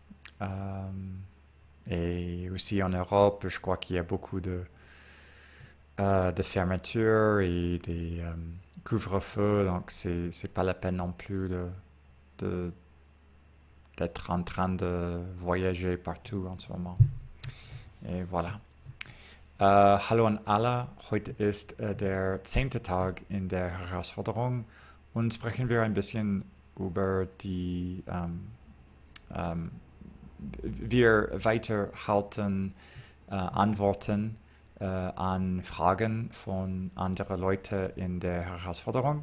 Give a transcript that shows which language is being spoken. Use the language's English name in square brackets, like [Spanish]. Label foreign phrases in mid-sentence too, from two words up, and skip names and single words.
[French] Et aussi en Europe, je crois qu'il y a beaucoup de fermetures et des couvre-feux, donc c'est pas la peine non plus de- d'être en train de voyager partout en ce moment. Et voilà. [German] Hallo an alle, heute ist der 10. Tag in der Herausforderung und sprechen wir ein bisschen über wir weiterhalten Antworten an Fragen von anderen Leuten in der Herausforderung.